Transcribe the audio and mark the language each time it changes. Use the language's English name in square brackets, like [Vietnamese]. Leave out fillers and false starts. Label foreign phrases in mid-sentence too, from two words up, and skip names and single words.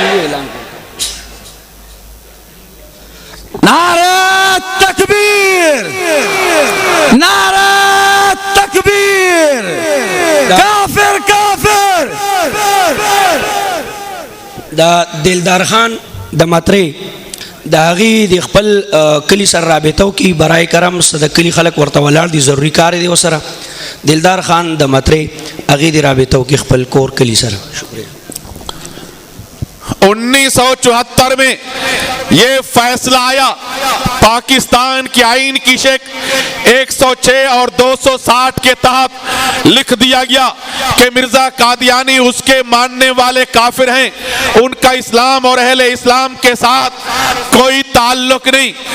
[Urdu] اعلان کرتا نعرہ تکبیر، نعرہ تکبیر، کافر کافر. [Pashto] دا دلدار خان د مطرې د هغې د خپل کلي سره رابطو کې برای کرم د کلي خلک ورته ولاړ دي، ضروري کار دی ورسره. دلدار خان د مطرې هغې د رابطو کې خپل کور کلي سره. [Urdu] شکریہ. 1974 میں یہ فیصلہ آیا، پاکستان کی آئین کی شک 106 اور 260 کے تحت لکھ دیا گیا کہ مرزا قادیانی اس کے ماننے والے کافر ہیں، ان کا اسلام اور اہل اسلام کے ساتھ کوئی تعلق نہیں.